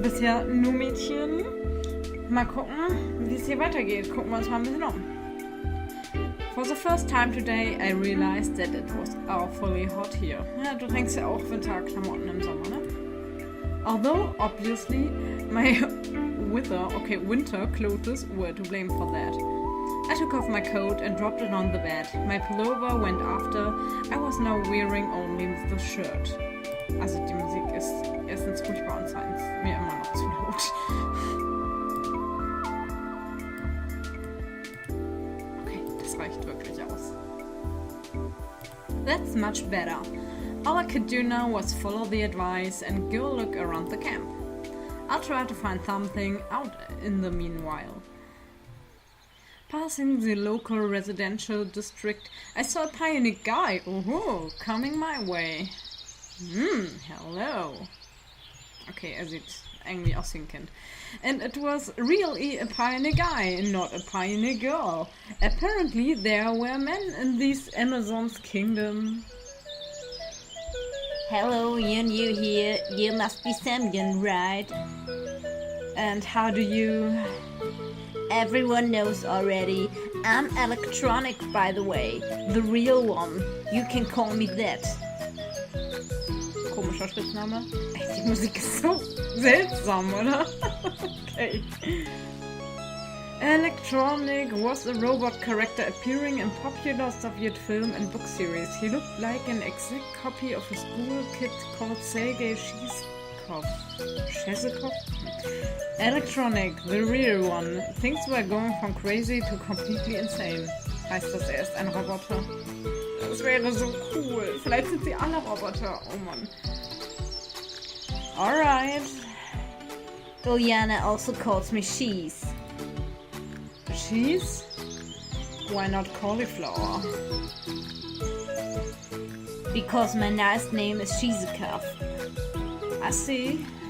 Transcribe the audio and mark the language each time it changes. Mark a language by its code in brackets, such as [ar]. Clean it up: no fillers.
[de] Bisher nur Mädchen. Mal gucken, wie es hier weitergeht. Gucken wir uns mal ein bisschen um. [en] For the first time today, I realized that it was awfully hot here. [de] Ja, du trägst ja auch Winterklamotten im Sommer, ne? [en] Although, obviously, my winter clothes were to blame for that. I took off my coat and dropped it on the bed. My pullover went after. I was now wearing only the shirt. [de] Also die Musik ist erstens furchtbar und zweitens mir immer noch zu laut. Reicht wirklich aus. [en] That's much better. All I could do now was follow the advice and go look around the camp. I'll try to find something out in the meanwhile. Passing the local residential district, I saw a pioneer guy, coming my way. Hello. [de] Okay, er sieht irgendwie aus wie ein Kind. [en] And it was really a pioneer guy, not a pioneer girl. Apparently there were men in this Amazon's kingdom. Hello, you're new here. You must be Semyon, right? And how do you... Everyone knows already. I'm electronic, by the way. The real one. You can call me that. [de] Komischer Spitzname. Die Musik ist so seltsam, oder? Okay. [en] Electronic was a robot character appearing in popular Soviet film and book series. He looked like an exact copy of a school kid called Sergei Shezikov. Electronic, the real one. Things were going from crazy to completely insane. [de] Heißt das, er ist ein Roboter? Das wäre so cool. Vielleicht sind sie alle Roboter. Oh Mann. Alright. [en] Uliana also calls me Cheese. Cheese? Why not cauliflower? Because my nice name is Shizikov. I see.